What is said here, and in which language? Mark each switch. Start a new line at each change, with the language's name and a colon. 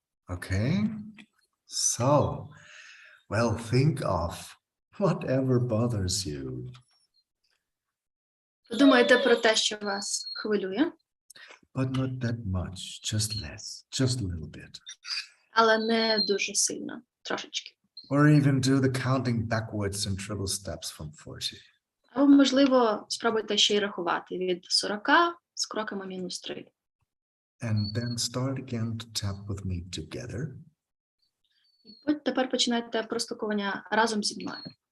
English: Okay, so, well, think of whatever bothers you.
Ukrainian: Подумайте про те, що вас хвилює.
English: But not that much, just less, just a little bit.
Ukrainian: Але не дуже сильно, трошечки.
English: Or even do the counting backwards in triple steps from 40.
Ukrainian: Або, можливо, спробуйте ще й рахувати від 40 з кроками мінус 3.
English: And then start again to tap with me together.
Ukrainian: І тепер починайте простукування разом зі мною.